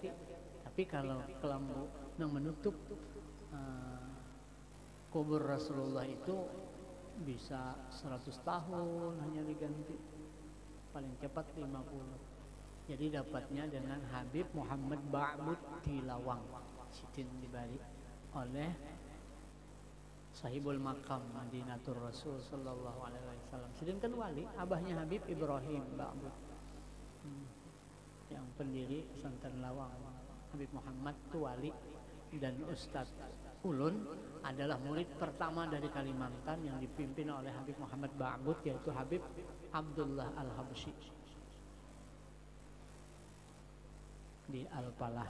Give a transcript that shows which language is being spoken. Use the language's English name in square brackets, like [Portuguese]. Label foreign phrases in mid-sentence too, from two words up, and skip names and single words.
[Banjar] Tapi kalau kelambu yang menutup kubur Rasulullah itu bisa 100 tahun hanya diganti, paling cepat 50. Jadi dapatnya dengan Habib Muhammad Ba'bud di Lawang, Sidin dibalik oleh [Arabic] صاحب المقام مدينة الرسول صلى الله عليه وسلم. [Banjar] Sidin kan wali, abahnya Habib Ibrahim Ba'bud, yang pendiri pesantren Lawang. Habib Muhammad itu wali dan Ustadz ulun adalah murid pertama dari Kalimantan yang dipimpin oleh Habib Muhammad Ba'bud, yaitu Habib Abdullah Al-Habsyi di Al-Falah.